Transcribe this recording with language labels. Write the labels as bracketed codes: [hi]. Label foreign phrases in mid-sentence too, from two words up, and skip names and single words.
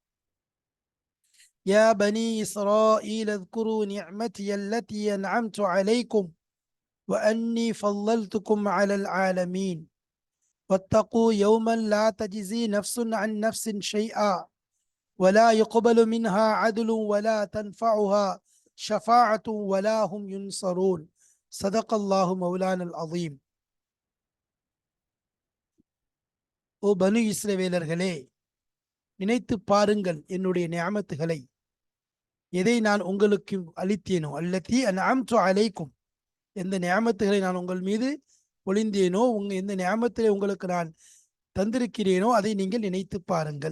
[ar] يا بني إسرائيل اذكروا نعمتي التي أنعمت عليكم وأني فضلتكم على العالمين واتقوا يوما لا تجزي نفس عن نفس شيئا ولا يقبل منها عدل ولا تنفعها شفاعة ولا هم ينصرون. صدق الله مولانا العظيم. [ta] ஓ பனு இஸ்ரவேலர்களே, நினைத்து பாருங்கள் என்னுடைய நியாமத்துகளை, எதை நான் உங்களுக்கு அளித்தேனோ, [ar] التي أنعمت عليكم, [ta] எந்த நியாமத்துகளை நான் உங்கள் மீது பொழிந்தேனோ, எந்த நியாமத்திலே உங்களுக்கு நான் தந்திருக்கிறேனோ அதை நீங்கள் நினைத்து பாருங்கள்.